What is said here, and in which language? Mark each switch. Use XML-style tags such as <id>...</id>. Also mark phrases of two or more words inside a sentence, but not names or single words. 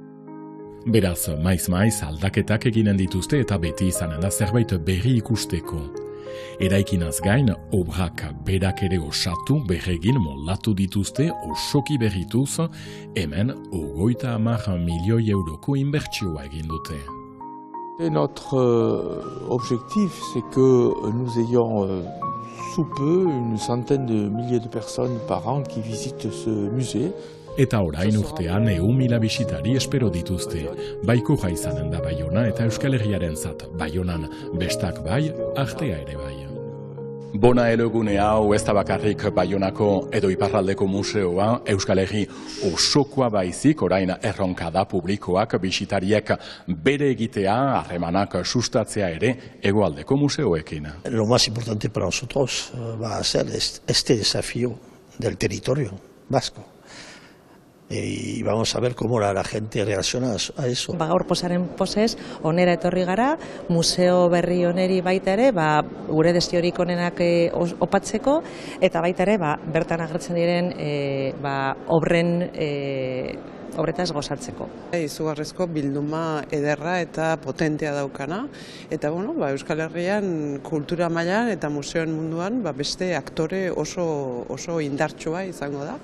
<eu>Beraz, maiz aldaketak eginen dituzte eta beti izanen da zerbait berri ikusteko. Eraikinaz gain, obrak berak ere osatu, berregin moldatu dituzte, osoki berrituz, hemen 30 milioi euroko inbertsioa egin dute.</eu> <fr>Notre objectif, c'est que nous ayons sous peu une centaine de milliers de personnes par an qui visitent ce musée.</fr> <eu>Eta orain urtean 100.000 bisitari espero dituzte. Baikoa izanen da Baiona eta Euskal Herriarentzat. Baionan bestak bai, artea ere bai. Bonatelo gune hau ez da bakarrik Baionako edo Iparraldeko museoa, Euskal Herri osokoa baizik, orain erronka da publikoak bisitariek bere egitea, harremanak sustatzea ere hegoaldeko museoekin.</eu> <es>Lo más importante para nosotros va a ser este desafío del territorio vasco. Y vamos a ver cómo la gente reacciona a eso.</es> <eu>Gaur posaren posez, onera etorri gara, museo berri oneri baita ere, gure destiorik onenak opatzeko, eta baita ere, bertan agertzen diren obretaz gozatzeko. Izugarrizko bilduma ederra eta potentea daukana, eta Euskal Herrian kultura mailan eta museoen munduan beste aktore oso indartsua izango da.</eu>